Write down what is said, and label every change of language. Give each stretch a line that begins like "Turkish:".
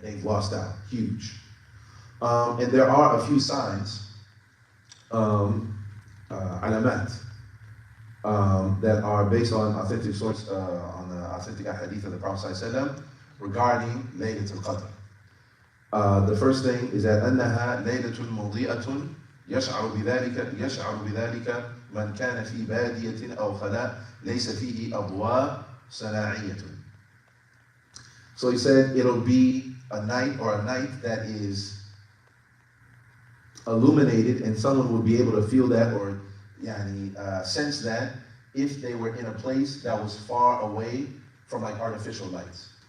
English: They've lost out, huge. And there are a few signs, alamat, that are based on authentic source, on the authentic hadith of the Prophet ﷺ regarding Laylatul Qadr.
Arabic: The first thing is that أنها ليلة مضيئة يشعر بذلك من كان في بادية أو خلاء ليس فيه أضواء صناعية.
English: So he said it'll be a night that is illuminated, and someone would be able to feel that or sense that if they were in a place that was far away from like artificial lights.